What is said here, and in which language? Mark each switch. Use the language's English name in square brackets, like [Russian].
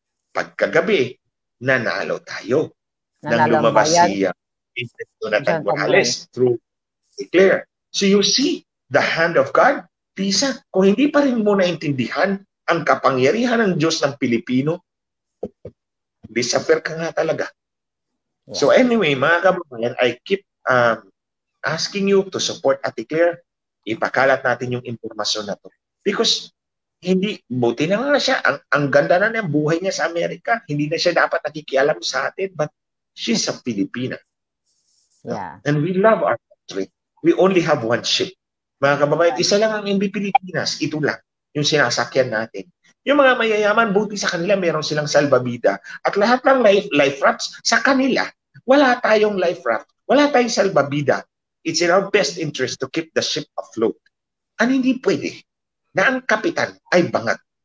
[Filipino] Pagkagabi, nanalo tayo. Nang lumabas si Jonathan Morales through Declare. [English] So you see, the hand of God, [Filipino] Pisa, kung hindi pa rin mo naintindihan ang kapangyarihan ng Diyos ng Pilipino, disappear ka nga talaga. [English] Yeah. So anyway, [Filipino] mga kababayan, [English] I keep asking you to support Ate Claire. [Filipino] Ipakalat natin yung informasyon na to. Because buti na nga siya. Ang ganda na ng buhay niya sa Amerika. Hindi na siya dapat nakikialam sa atin, [English] but she's a Filipina. Yeah. And we love our country. We only have one ship. [Filipino] Mga kababayan, isa lang ang MV Pilipinas. Ito lang, yung sinasakyan natin. Yung mga mayayaman, buti sa kanila, meron silang salbabida. At lahat ng life rafts sa kanila. Wala tayong life raft. Wala tayong salbabida. [English] It's in our best interest to keep the ship afloat. [Filipino] Ano hindi pwede na ang kapitan ay bangat.